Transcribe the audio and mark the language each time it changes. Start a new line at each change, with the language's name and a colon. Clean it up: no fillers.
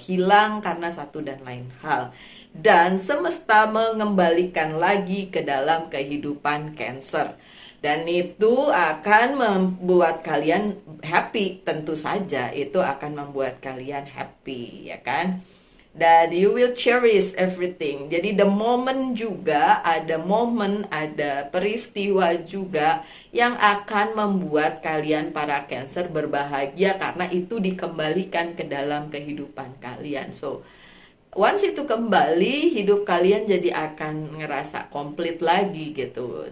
Indonesian: Hilang karena satu dan lain hal. Dan semesta mengembalikan lagi ke dalam kehidupan Cancer. Dan itu akan membuat kalian happy. Tentu saja itu akan membuat kalian happy, ya kan?
English: Dan you will cherish everything.
Indonesian: Jadi
English: the moment
Indonesian: juga, ada momen, ada peristiwa juga yang akan membuat kalian para Cancer berbahagia karena itu dikembalikan ke dalam kehidupan kalian. So, once itu kembali, hidup kalian jadi akan ngerasa komplit lagi gitu.